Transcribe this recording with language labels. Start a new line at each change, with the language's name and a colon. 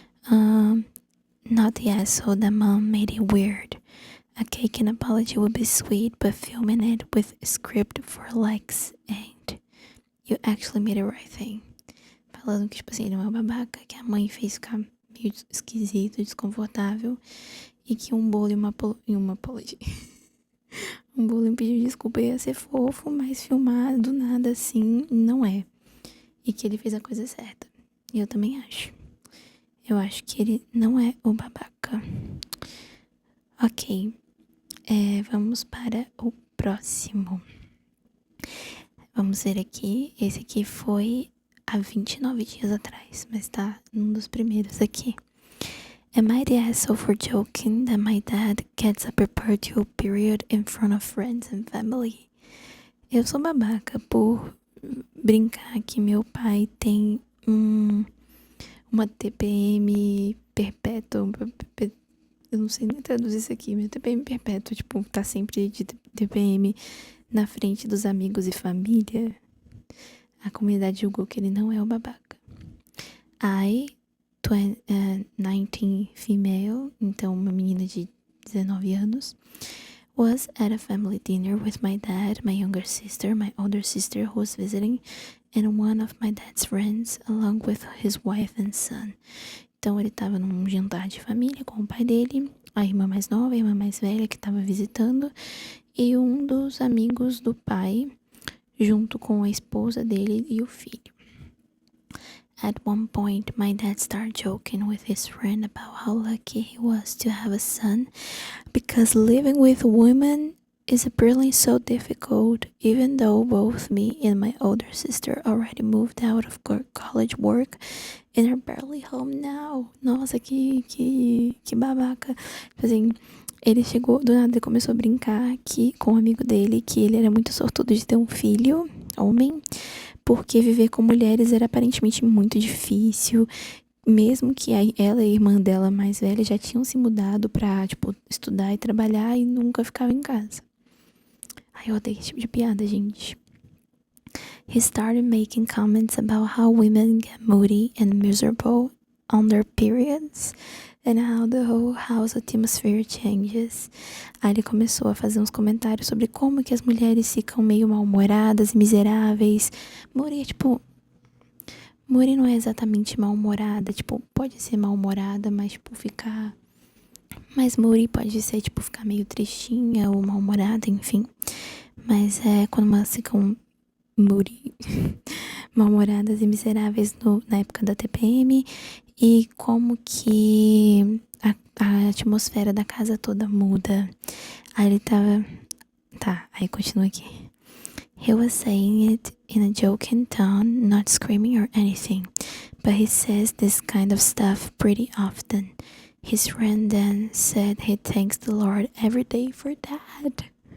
English: Not the asshole that mom made it weird. A cake and apology would be sweet, but filming it with a script for likes ain't. You actually made the right thing.
Portuguese: Falando que, tipo assim, ele é uma babaca, que a mãe fez ficar meio esquisito, desconfortável, e que um bolo e uma apology. Um bolo e um pedido de desculpa ia ser fofo, mas filmar do nada assim, não é. E que ele fez a coisa certa. E eu também acho. Eu acho que ele não é o babaca. Ok. Vamos para o próximo. Vamos ver aqui. Esse aqui foi há 29 dias atrás, mas tá num dos primeiros aqui.
English: Am I the asshole for joking that my dad gets a perpetual period in front of friends and family?
Portuguese: Eu sou babaca por brincar que meu pai tem uma TPM perpétua. Eu não sei nem traduzir isso aqui, mas TPM perpétua, tipo, tá sempre de TPM na frente dos amigos e família. A comunidade julgou que ele não é o babaca.
English: I, 19 female,
Portuguese: então uma menina de 19 anos,
English: was at a family dinner with my dad, my younger sister, my older sister who was visiting, and one of my dad's friends, along with his wife and son.
Portuguese: Então ele estava num jantar de família com o pai dele, a irmã mais nova, a irmã mais velha que estava visitando, e um dos amigos do pai, junto com a esposa dele e o filho.
English: At one point, my dad started joking with his friend about how lucky he was to have a son, because living with women is apparently so difficult, even though both me and my older sister already moved out of college work and are barely home now.
Portuguese: Nossa, que babaca. Tipo assim, ele chegou, do nada ele começou a brincar com um amigo dele, que ele era muito sortudo de ter um filho, homem, porque viver com mulheres era aparentemente muito difícil, mesmo que ela e a irmã dela mais velha já tinham se mudado pra, tipo, estudar e trabalhar e nunca ficavam em casa. Ai, eu odeio esse tipo de piada, gente.
English: He started making comments about how women get moody and miserable on their periods and how the whole house atmosphere changes.
Portuguese: Aí ele começou a fazer uns comentários sobre como que as mulheres ficam meio mal-humoradas e miseráveis. Moody é tipo... Moody não é exatamente mal-humorada, tipo, pode ser mal-humorada, mas tipo, ficar... Mas Moody pode ser, tipo, ficar meio tristinha ou mal-humorada, enfim. Mas é quando elas ficam moody, mal-humoradas e miseráveis na época da TPM, e como que a atmosfera da casa toda muda. Aí ele tava... Tá, aí continua aqui.
English: He was saying it in a joking tone, not screaming or anything, but he says this kind of stuff pretty often. His friend then said he thanks the Lord every day for that.